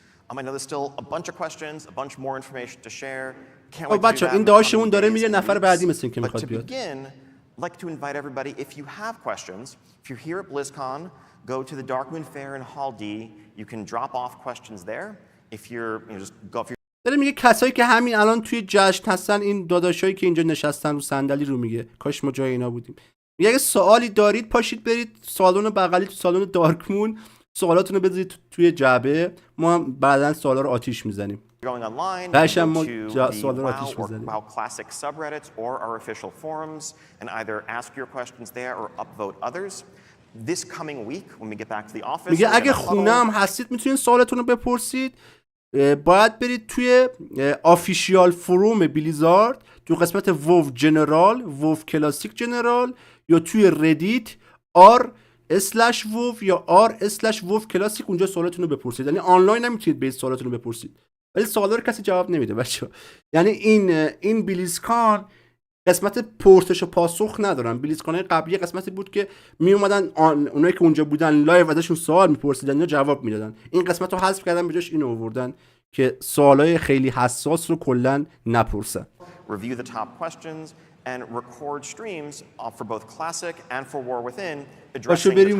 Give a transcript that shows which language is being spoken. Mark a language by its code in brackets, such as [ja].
[en] I know there's still a bunch of questions, a bunch more information to share. Can't wait [fa] خب بچه‌ها این داشتمون داره میره، نفر بعدی مثل اینکه میخواد بیاد. [en] I'd like to invite everybody, if you have questions, if you're here at BlizzCon, go to the Dark Moon Fair in Hall D. You can drop off questions there. If you're just go if you're [fa] داره میگه کسایی که همین الان توی جشن هستن، این داداشایی که اینجا نشستن رو صندلی رو، میگه کاش ما جای اینا بودیم. میگه اگه سوالی دارید پاشید برید سالن بغلی، تو سالن دارک مون سوالاتونو بذارید توی جعبه، ما هم بعداً سوالا رو آتیش میزنیم. بعدش هم ما سوالا رو آتیش میزنیم. [en] classic subreddits or our official forums and either ask your questions there or upvote others. This coming week when we get back to the office. [fa] میگه اگه خونه هم هستید میتونید سوالاتون رو بپرسید. باید برید توی آفیشیال فروم بلیزارد تو قسمت وو جنرال، وو کلاسیک جنرال، یا توی ردیت r/وو یا r/وو کلاسیک، اونجا سوالاتون رو بپرسید. یعنی آنلاین نمیتونید برید سوالاتون رو بپرسید، ولی سوالا رو کسی جواب نمیده بچه‌ها. یعنی این بیلیزکان قسمت پرسش و پاسخ ندارن. بیلیزکان قبلی قسمتی بود که می اومدن اونایی که اونجا بودن لایو ازشون سوال میپرسیدن یا جواب میدادن. این قسمت رو حذف کردن، به جاش اینو آوردن که سوالای خیلی حساس رو کلا نپرسن. [en] Review the top questions and record streams for both classic and for War Within, addressing the top